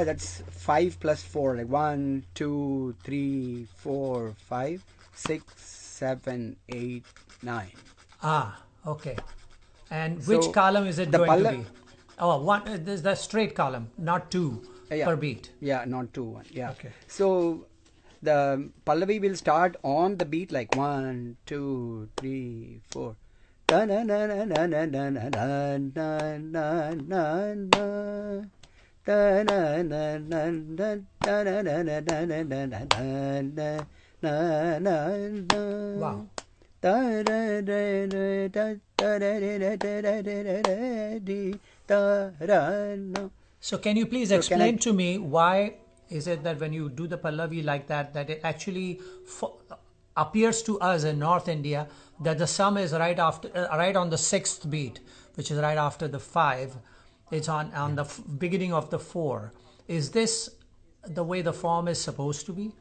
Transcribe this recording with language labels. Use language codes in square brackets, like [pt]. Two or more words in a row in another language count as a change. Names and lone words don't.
[en] That's 5 plus 4, like 1, 2, 3, 4, 5, 6, 7, 8, 9. Ah, okay. And which So, column is it the going to Palla, be? Oh, one. There's the straight column, not two yeah, per beat. yeah, not 2, 1, yeah. Okay. So, the Pallavi will start on the beat like 1, 2, 3, 4. Da na na na na na na na na na na na na. Da na na na na da na na na na na na na na na na na. Wow. Da da da da da da da da da da da da da da da da. So can you please So can I? explain to me why is it that when you do the Pallavi like that, that it actually appears to us in North India that the sum is right after, right on the sixth beat, which is right after the 5. It's on the beginning of the 4. Is this the way the form is supposed to be?